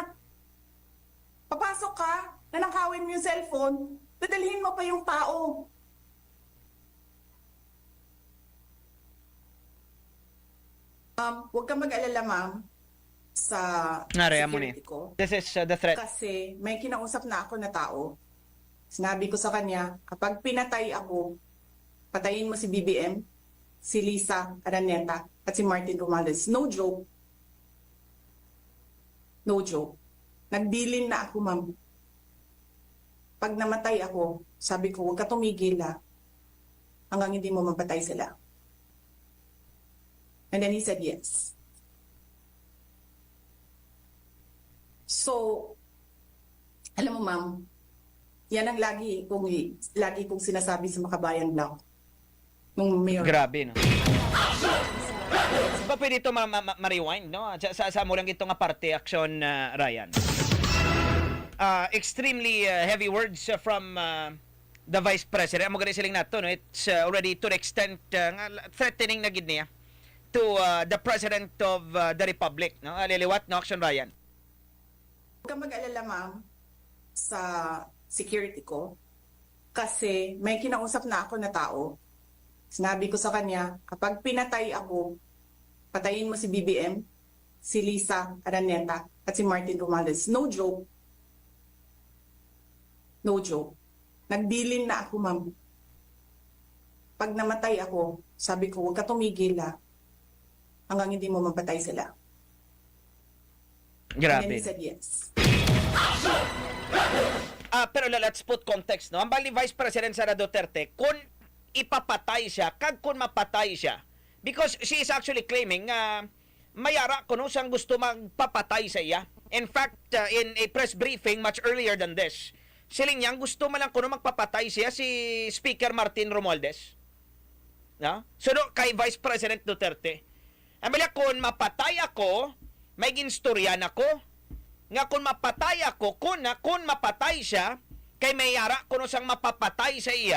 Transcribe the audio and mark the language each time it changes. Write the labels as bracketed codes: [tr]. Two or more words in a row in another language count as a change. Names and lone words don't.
[tl] Papasok ka, nanakawin mo yung cellphone, dadalhin mo pa yung tao. Huwag kang mag-alala, ma'am, sa security ko. [en] This is the threat. [tl] Kasi may kinausap na ako na tao. Sinabi ko sa kanya, kapag pinatay ako, patayin mo si BBM, si Lisa Araneta, at si Martin Romales. [en] No joke. No joke. [tl] Nagdilin na ako, ma'am. Pag namatay ako, sabi ko, huwag ka tumigil, hanggang hindi mo mapatay sila. [en] And then he said yes. [tl] So, alam mo, ma'am, yan ang lagi kong sinasabi sa Makabayan Blanc. Nung mayor. [hil] Grabe, no? Ba pwede ito ma-rewind, no? Sa mo lang ito nga parte, [en] action, Ryan. Extremely heavy words from the Vice President. [hil] Amo ganun siling nato, no? [en] It's already to the extent threatening [hil] na gid niya [en] to the President of the Republic, no? [hil] Aliliwat, no? Action, Ryan. [tl] Huwag kang mag-alala, ma'am, sa security ko kasi may kinausap na ako na tao. Sinabi ko sa kanya, kapag pinatay ako, patayin mo si BBM, si Lisa Araneta, at si Martin Romualdez. No joke. No joke. Nagdilin na ako, ma'am. Pag namatay ako, sabi ko, huwag ka tumigil hanggang hindi mo mapatay sila. Grabe. [en] And then he said yes. Pero let's put context, no? [hil] Ang bali Vice President Sara Duterte, kung ipapatay siya, kag kung mapatay siya, [en] because she is actually claiming [hil] mayara kuno siyang gusto magpapatay sa iya. [en] In fact, in a press briefing much earlier than this, [hil] siling niyang gusto malang kuno magpapatay siya si Speaker Martin Romualdez. No? So, kay Vice President Duterte, ang bala, kung mapatay ako, may ginstoryan ako, nga kung mapatay ako, kung mapatay siya, kay mayara kuno siyang mapapatay sa iya.